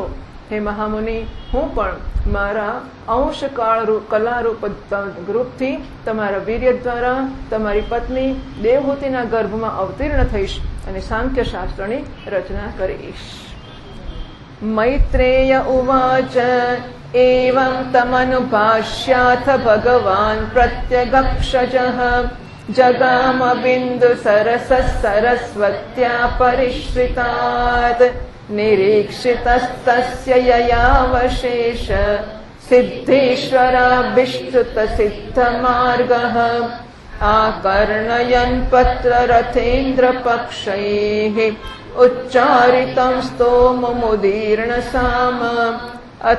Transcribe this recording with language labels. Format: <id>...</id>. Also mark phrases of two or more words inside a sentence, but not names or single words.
<gu>હે મહામુનિ હું પણ મારા અંશ કલારૂપ રૂપથી તમારા વીર્ય દ્વારા તમારી પત્ની દેવહૂતિના ગર્ભમાં અવતીર્ણ થઈશ અને સાંખ્ય શાસ્ત્રની રચના કરીશ.</gu> <sa>મૈત્રેય ઉવાચ एवं तमनुभाष्याथ भगवान् प्रत्यगक्षजः जगाम बिन्दु सरस्वत्या परिश्रितात् निरीक्षितस्तस्य ययावशेष सिद्धेश्वराभिष्टुत सिद्धमार्गः आकर्णयन् पत्ररथेन्द्रपक्षैः उच्चारितं स्तोममुदीर्णसाम अथ</sa>